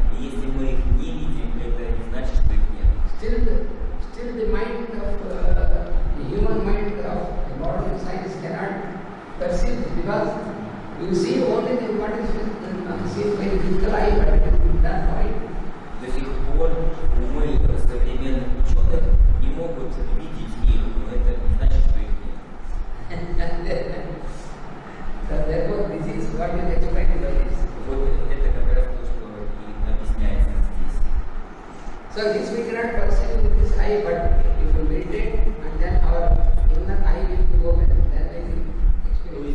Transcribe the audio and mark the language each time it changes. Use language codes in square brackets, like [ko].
[ru] И если мы их не видим, это не значит, что их нет. [en] Still the mind of the human mind of modern science cannot perceive it because you see only what is seen by the physical eye, but that point. [ru] До сих пор умы современных ученых не могут видеть их, но это не значит, что их нет. [en] So therefore, this is what is explained by this. [ru] Вот это как раз то, что и объясняется здесь. [en] So this we cannot perceive with this eye, but if we meditate and then our inner eye will be open, then we will